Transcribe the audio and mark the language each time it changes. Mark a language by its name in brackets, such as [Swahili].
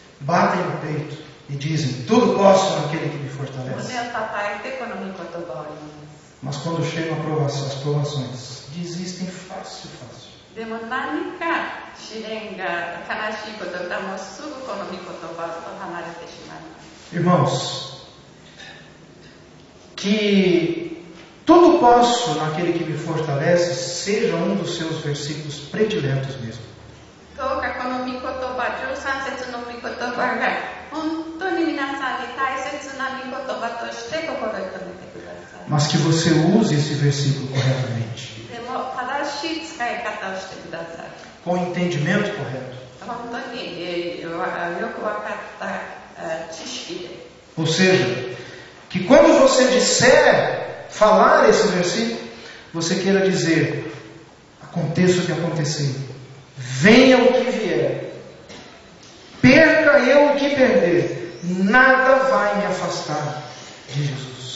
[Portuguese] Batem no peito e dizem, tudo posso naquele que me fortalece. [Japanese] 胸を叩いてこの御言葉を言います。 [Portuguese] Mas quando chegam as provações, desistem fácil. [Japanese] でも何か試練が悲しいことがもうすぐこの御言葉と離れてしまいます。 [Portuguese] Irmãos, que tudo posso naquele que me fortalece seja um dos seus versículos prediletos mesmo. [Japanese] どうかこの御言葉、13節の御言葉が本当に皆さんに大切な御言葉として心に留めてください。 [Portuguese] Mas que você use esse versículo corretamente, [Japanese] でも正しい使い方をしてください。 [Portuguese] com o entendimento correto. [Japanese] 本当に、よく分かった知識で。 [Portuguese] Ou seja, que quando você disser, falar esse versículo, você queira dizer, aconteça o que acontecer, venha o que vier, perca eu o que perder, nada vai me afastar de Jesus.